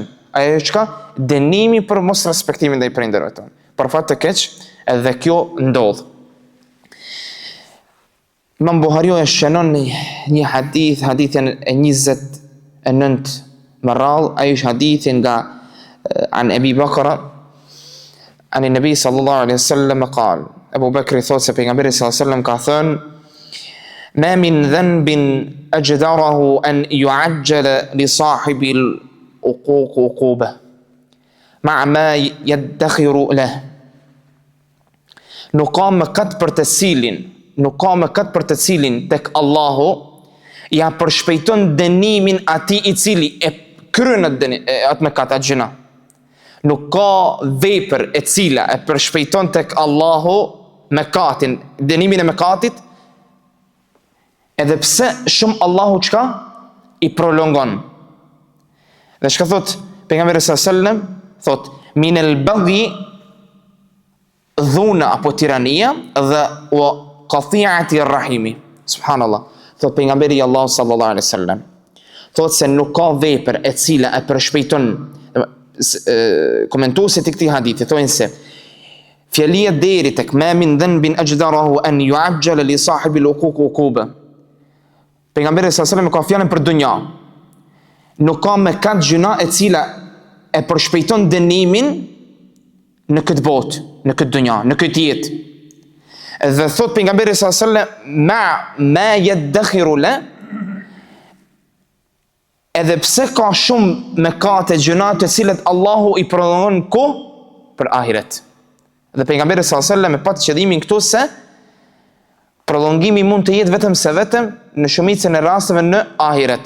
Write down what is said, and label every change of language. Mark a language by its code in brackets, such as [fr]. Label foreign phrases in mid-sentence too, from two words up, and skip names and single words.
[sq] Ajo çka? Dënimi për mos respektimin ndaj prindërve tonë. Për fat të keq, edhe kjo ndodh. Imam Buhariu e shënon një hadithin e 29 më radh, ai është hadithin nga [ar] عن أبي بكر عن النبي صلى الله عليه وسلم قال. [sq] Abu Bakr thot se pejgamberi [ar] صلى الله عليه وسلم [sq] ka thënë: [ar] "ما من ذنب أجدر أن يعجل لصاحب العقوق عقوبة مع ما يدخر له." [sq] Nuk ka mëkat për të cilin tek Allahu ja përshpejton dënimin atij i cili e kryen atë mëkat, atë gjëna. Nuk ka vepër e cila e përshpejton tek Allahu mëkatin, dënimin e mëkatit, edhe pse shumë Allahu çka i prolongon. Dhe çka thot pejgamberi [ar] صلى الله عليه وسلم, [sq] thot [ar] من البغي [sq] dhuna apo tirania dhe [ar] وقطيعة الرحم. [sq] Subhanallah. Thot pejgamberi Allah [ar] صلى الله عليه وسلم, [sq] thot se nuk ka vepër e cila e përshpejton. Komentuesit e këtij hadithi thonë se fjalia deri tek [ar] ما من ذنب أجدر أن يعجل لصاحب العقوق عقوبة. [sq] Pejgamberi [ar] صلى الله عليه وسلم [sq] ka fjalën për dunja. Nuk ka mëkat gjuna e cila e përshpejton dënimin në këtë botë, në këtë dunja, në këtë jetë. Dhe thot pejgamberi [ar] صلى الله عليه وسلم ما يدخر له, [sq] edhe pse ka shumë mëkate, gjëna të cilat Allahu i prolongon për ahiret. Dhe pejgamberi [ar] صلى الله عليه وسلم [sq] e pat qëllimin këtu se prolongimi mund të jetë vetëm në shumicën e rasteve në ahiret.